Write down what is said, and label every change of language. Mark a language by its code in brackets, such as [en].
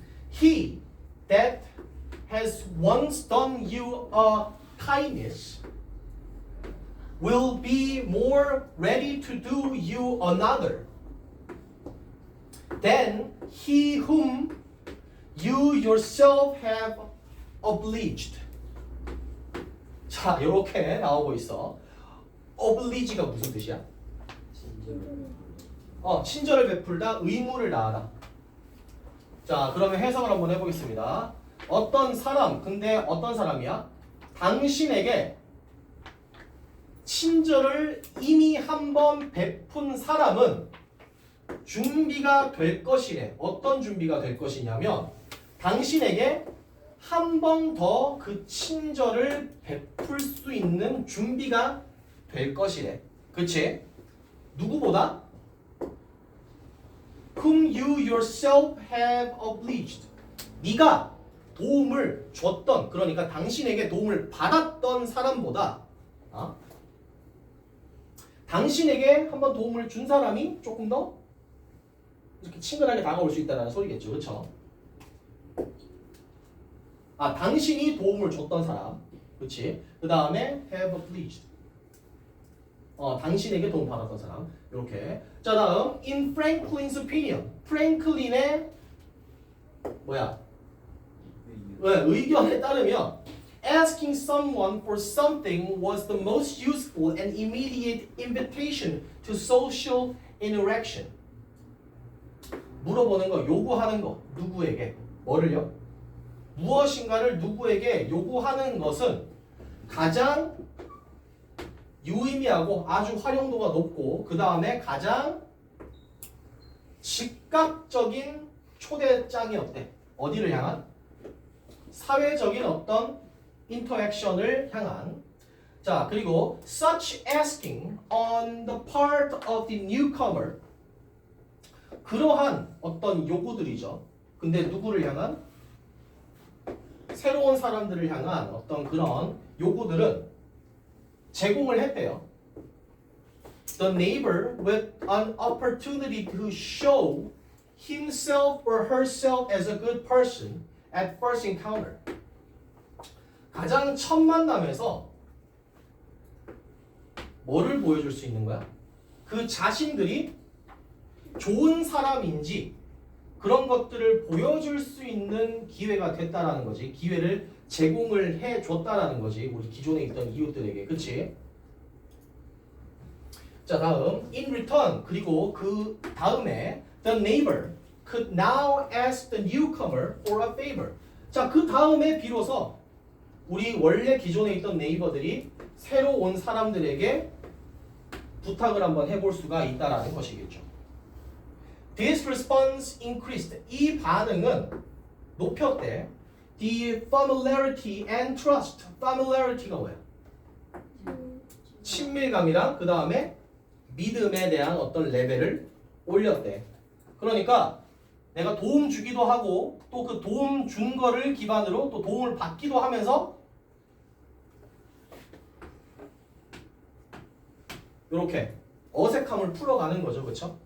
[en] He that has once done you a kindness will be more ready to do you another than he whom you yourself have obliged. [ko] 자, 이렇게 나오고 있어. oblige가 무슨 뜻이야? 친절을 베풀다, 의무를 다하다. 자, 그러면 해석을 한번 해보겠습니다. 어떤 사람, 근데 어떤 사람이야? 당신에게 친절을 이미 한번 베푼 사람은 준비가 될 것이래. 어떤 준비가 될 것이냐면 당신에게 한 번 더 그 친절을 베풀 수 있는 준비가 될 것이래. 그치? 누구보다? [en] Whom you yourself have obliged. [ko] 네가 도움을 줬던, 그러니까 당신에게 도움을 받았던 사람보다 당신에게 한번 도움을 준 사람이 조금 더 이렇게 친근하게 다가올 수 있다는 소리겠죠, 그렇죠? 당신이 도움을 줬던 사람, 그렇지? 그 다음에 [en] have obliged. [ko] 당신에게 도움 받았던 사람, 이렇게. 자, 다음 [en] in Franklin's opinion. [ko] 프랭클린의 의견에 따르면 [en] asking someone for something was the most useful and immediate invitation to social interaction. [ko] 물어보는 거, 요구하는 거, 누구에게? 뭐를요? 무엇인가를 누구에게 요구하는 것은 가장 유의미하고 아주 활용도가 높고 그 다음에 가장 즉각적인 초대장이 어때? 어디를 향한? 사회적인 어떤 인터랙션을 향한. 자, 그리고 [en] such asking on the part of the newcomer. [ko] 그러한 어떤 요구들이죠. 근데 누구를 향한? 새로운 사람들을 향한 어떤 그런 요구들은 제공을 했대요. [en] The neighbor with an opportunity to show himself or herself as a good person at first encounter. [ko] 가장 첫 만남에서 뭐를 보여줄 수 있는 거야? 그 자신들이 좋은 사람인지 그런 것들을 보여줄 수 있는 기회가 됐다라는 거지. 기회를 제공을 해줬다라는 거지. 우리 기존에 있던 이웃들에게. 그치? 자, 다음 [en] in return. [ko] 그리고 그 다음에 [en] The neighbor could now ask the newcomer for a favor. [ko] 자, 그 다음에 비로소 우리 원래 기존에 있던 네이버들이 새로 온 사람들에게 부탁을 한번 해볼 수가 있다라는 것이겠죠. [en] This response increased. [ko] 이 반응은 높였대. [en] The familiarity and trust. [ko] familiarity가 뭐야? 친밀감이랑 그 다음에 믿음에 대한 어떤 레벨을 올렸대. 그러니까 내가 도움 주기도 하고 또 그 도움 준 거를 기반으로 또 도움을 받기도 하면서 이렇게 어색함을 풀어가는 거죠. 그렇죠?